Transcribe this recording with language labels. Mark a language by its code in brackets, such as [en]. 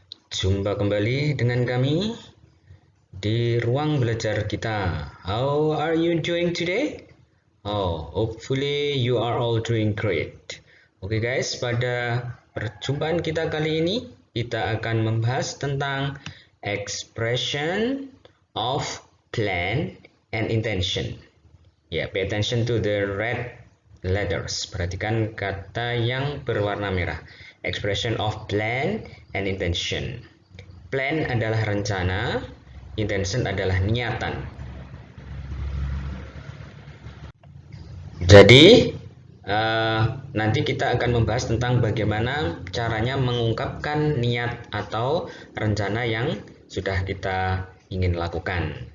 [id] Jumpa kembali dengan kami di ruang belajar kita. [en] How are you doing today? Oh, hopefully you are all doing great. [id] Oke guys, pada perjumpaan kita kali ini, kita akan membahas tentang expression of plan and intention. [en] Pay attention to the red letters. [id] Perhatikan kata yang berwarna merah. [en] Expression of plan and intention. [id] Plan adalah rencana, intention adalah niatan. Jadi, nanti kita akan membahas tentang bagaimana caranya mengungkapkan niat atau rencana yang sudah kita ingin lakukan.